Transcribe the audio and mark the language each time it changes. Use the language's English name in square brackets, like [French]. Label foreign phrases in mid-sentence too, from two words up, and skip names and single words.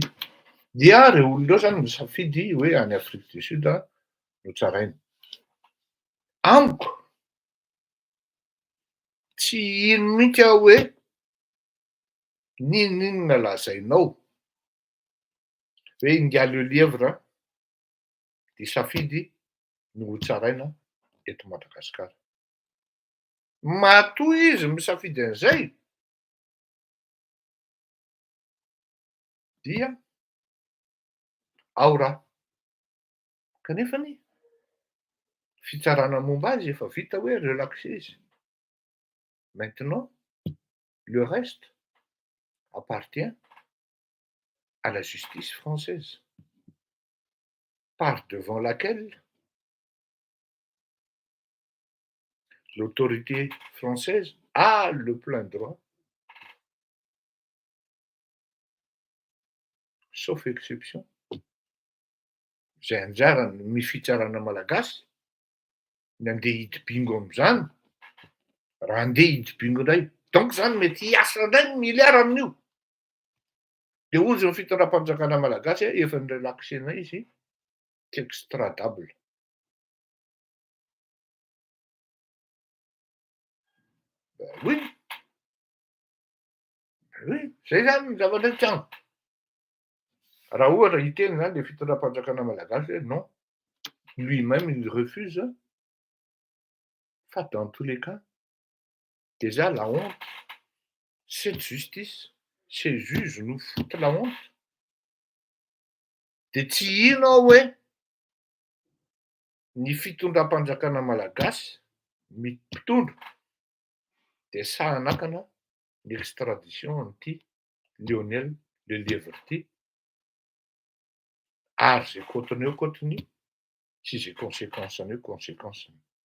[Malagasy] Dia reo olona reo zany misafidy hoe any Afrique du Sud no tsaraina. Amiko tsy ino mihitsy aho hoe n'inona lazainao hoe [French] il y a le lièvre [Malagasy] dia safidy no ho tsaraina eto Madagasikara. Matoa izy misafidy an'izay dia ao raha. Kanefany fitsarana momba azy efa vita hoe relaxé izy. [French] Maintenant, le reste appartient à la justice française, par devant laquelle l'autorité française a le plein droit, sauf exception. [Malagasy] Zay anjarany ny fitsarana malagasy, ny andeha hidibingo amin'izany, raha andeha hidibingo indray Donc zany mety hiasa indray ny miliara amin'io. De hoy zao fitondram-panjakana malagasy efa nirelaxena izy, tsy extradable. Oui. Oui, zay zany ny zavatra tiany. Raha ohatra hiteny zany le fitondram-panjakana malagasy hoe [French] non, lui-même il refuse. Fa dans tous les cas, déjà la honte, cette justice, ces juges nous foutent la honte. [Malagasy] De tsy ino aho hoe ny fitondram-panjakana malagasy mpitondra de sahanakana ny extradition an'ity Lionel Lelièvre ity, ary zay kotony eo kotony, sy zay conséquence-ny eo conséquence-ny.